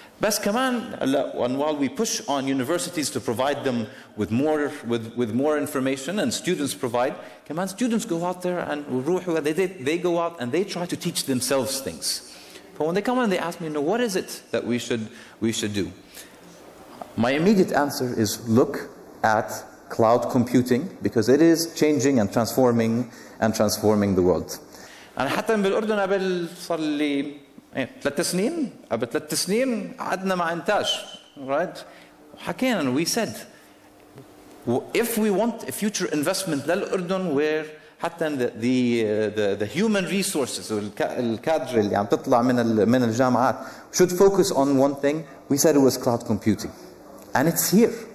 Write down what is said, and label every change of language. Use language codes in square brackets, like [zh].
[ar] بس كمان [en] and while we push on universities to provide them with more information, and students provide, [ar] كمان [en] students go out there and they go out and they try to teach themselves things. But when they come and they ask me, what is it that we should do? My immediate answer is look at cloud computing, because it is changing and transforming the world. [ar] أنا حتى بالأردن قبل صار لي 3 سنين، قبل 3 سنين قعدنا مع إنتاج، [en] right? [ar] حكينا, [en] we said, if we want a future investment [ar] للأردن [en] where حتى the human resources [ar] الكادر اللي عم تطلع من الجامعات [en] should focus on one thing, we said it was cloud computing, and it's here.